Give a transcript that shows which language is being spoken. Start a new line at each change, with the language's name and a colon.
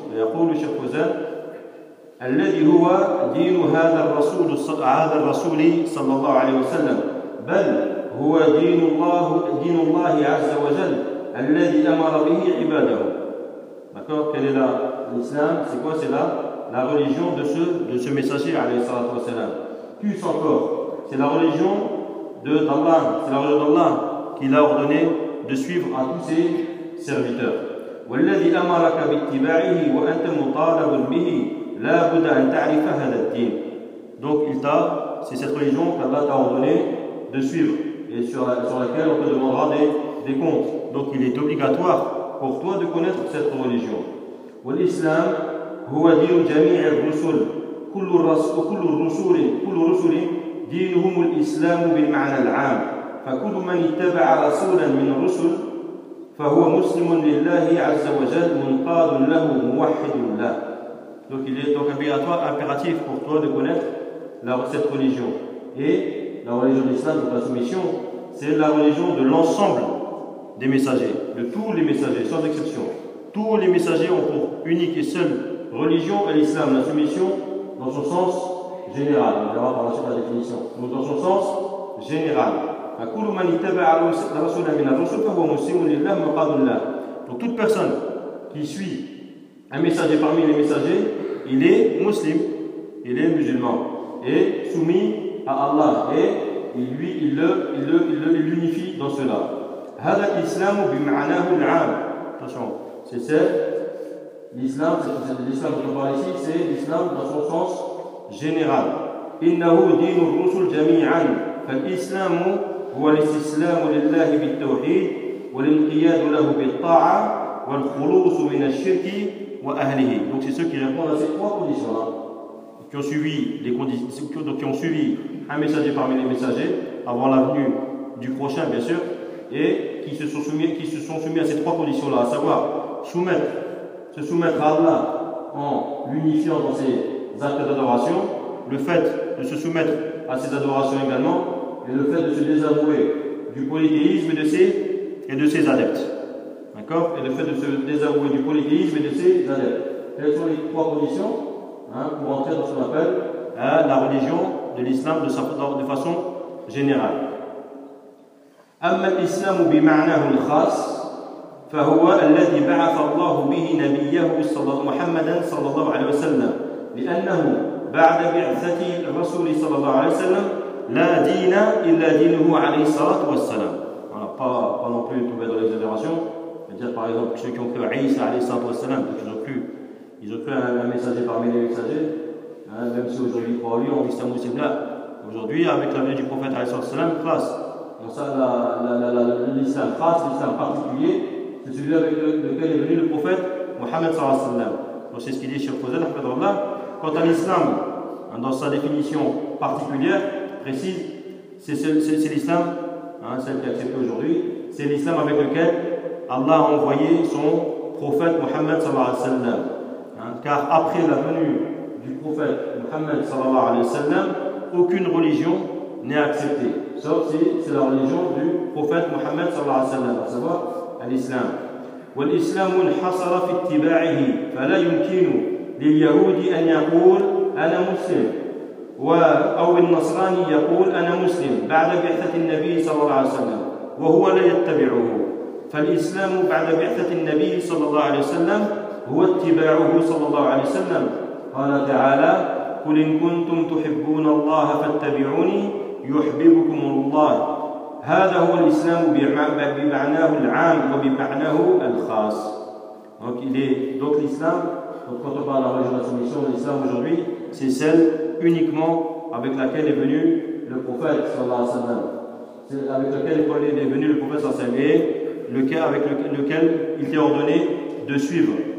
French: Et
Arabic: يقول الشيخ فوزان الذي هو دين هذا الرسول صلى الله عليه وسلم بل هو دين الله عز وجل الذي امر به عباده.
French: D'accord, quel est l'islam? C'est quoi? C'est la religion de ce messager
Arabic: عليه الصلاة والسلام.
French: Plus encore, c'est la religion d'Allah, c'est la religion d'Allah qu'il a ordonné de suivre à tous ses serviteurs.
Arabic: والذي أمرك باتباعه وأنت مطالب به لا بد أن تعرف هذا الدين.
French: Donc il t'a, c'est cette religion qu'Allah t'a ordonné de suivre et sur laquelle on te demandera des comptes. Donc il est obligatoire pour toi de connaître cette religion.
Arabic: والإسلام هو دين جميع الرسل كل الرسل دينهم الإسلام بالمعنى العام فكل من اتبع رسولا من الرسل فهو مسلم لله عز وجل منقاد له موحد له.
French: Donc il est impératif pour toi de connaître cette religion. Et la religion d'Islam, de la soumission, c'est la religion de l'ensemble des messagers, de tous les messagers, sans exception. Tous les messagers ont pour unique et seule religion à l'islam, la soumission dans son sens général. On verra par la suite la définition. Donc dans son sens général.
Arabic: فكل من اتبع الرسول من الرسل فهو مسلم لله مقاد له.
French: Donc toute personne qui suit un messager parmi les messagers, il est muslim, il est musulman et soumis à Allah et lui il l'unifie dans cela.
Arabic: هذا الإسلام بمعناه العام.
French: Attention, c'est l'islam dont on parle ici, c'est l'islam dans son sens général.
Arabic: إنه دين الرسل جميعا فالإسلام هو الاستسلام لله بالتوحيد والانقياد له بالطاعة والخلوص من الشرك وأهله.
French: Donc c'est ceux qui répondent à ces trois conditions-là, qui ont suivi les conditions, donc qui ont suivi un messager parmi les messagers avant la venue du prochain, bien sûr, et qui se sont soumis à ces trois conditions-là, à savoir se soumettre à Allah en l'unifiant dans ses actes d'adoration, le fait de se soumettre à ses adorations également, et le fait de se désavouer du polythéisme et de ses adeptes. D'accord ? Et le fait de se désavouer du polythéisme et de ses adeptes. Quelles sont les trois conditions pour entrer dans ce qu'on appelle la religion de l'islam de façon générale ?
Arabic: أما الإسلام بمعناه الخاص فهو الذي بعث الله به نبيه محمدا صلى الله عليه وسلم لأنه بعد بعثة الرسول صلى الله عليه وسلم لا دين إلا دينه عليه الصلاة والسلام.
French: Voilà, pas non plus tombé dans l'exagération. C'est-à-dire par exemple ceux qui ont cru Isa
Arabic: عليه الصلاة والسلام,
French: donc ils ont cru un messager parmi les messagers, même si aujourd'hui ils croient lui, on dit Samu Sibla. Aujourd'hui, avec la venue du prophète
Arabic: عليه الصلاة والسلام,
French: classe. Donc ça, l'islam khas, l'islam particulier, c'est celui avec lequel est venu le prophète Mohammed sallallahu alayhi wa sallam. Donc c'est ce qu'il dit Cheikh Fouzel, rahmatullah. Quant à l'islam, dans sa définition particulière, précise, c'est l'islam, celle qui est acceptée aujourd'hui, c'est l'islam avec lequel Allah a envoyé son prophète Mohammed sallallahu alayhi wa sallam. Car après la venue du prophète Mohammed sallallahu alayhi wa sallam, aucune religion n'est acceptée. Sauf si c'est la religion du prophète Mohammed sallallahu alayhi wa sallam, à savoir l'islam.
Arabic: وَالْإِسْلَامُ انْحَصَرَ فِي اتِّبَاعِهِ فَلَا يُمْكِنُ لِلْيَهُودِ أَنْ يَقُولَ أَنَا مُسْلِمُ أَوْ النَّصْرَانِ يَقُولَ أَنَا مُسْلِمُ بعد بعثة النبي صلى الله عليه وسلم وهو لا يتبعه. فالإسلام بعد بعثة النبي صلى الله عليه وسلم هو اتباعه صلى الله عليه وسلم. قال تعالى قل إن كنتم تحبون الله فاتبعوني يحببكم الله. هذا هو الإسلام بمعناه العام وبمعناه الخاص.
French: Donc il est donc l'islam, donc quand on parle de la religion de la soumission, l'islam aujourd'hui, c'est celle uniquement avec laquelle est venu le prophète sallallahu alayhi wa sallam. C'est avec laquelle est venu le prophète sallallahu alayhi wa sallam et le cas avec lequel il était ordonné de suivre.